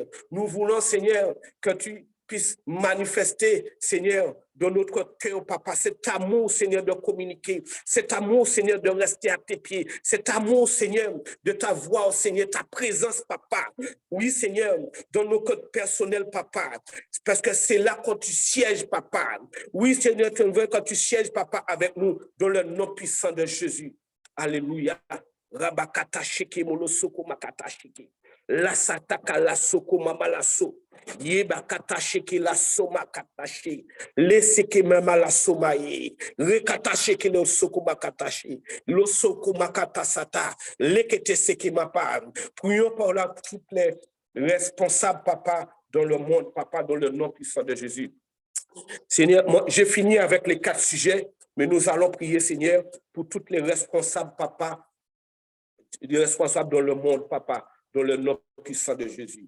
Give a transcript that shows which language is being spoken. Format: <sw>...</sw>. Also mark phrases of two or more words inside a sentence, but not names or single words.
<fr>Nous voulons, Seigneur, que tu puisses manifester, Seigneur, dans notre cœur, papa, cet amour, Seigneur, de communiquer, cet amour, Seigneur, de rester à tes pieds, cet amour, Seigneur, de t'avoir, Seigneur, ta présence, papa. Oui, Seigneur, dans nos codes personnels, papa, parce que c'est là quand tu sièges, papa. Oui, Seigneur, tu veux quand tu sièges, papa, avec nous, dans le nom puissant de Jésus. Alléluia. Rabakata sheke monosoko makata sheke. La sataka la soko mamalaso. Yeba kata sheke la soma kata she. Le seke mamala soma ye. Rekata sheke lo soko makata she. Lo soko makata sata. Lekete seke mapa. Prions pour là toutes les responsables, papa, dans le monde, papa, dans le nom puissant de Jésus. Seigneur, j'ai fini avec les 4 sujets, mais nous allons prier, Seigneur, pour toutes les responsables, papa, les responsables dans le monde, papa, dans le nom puissant de Jésus.</fr>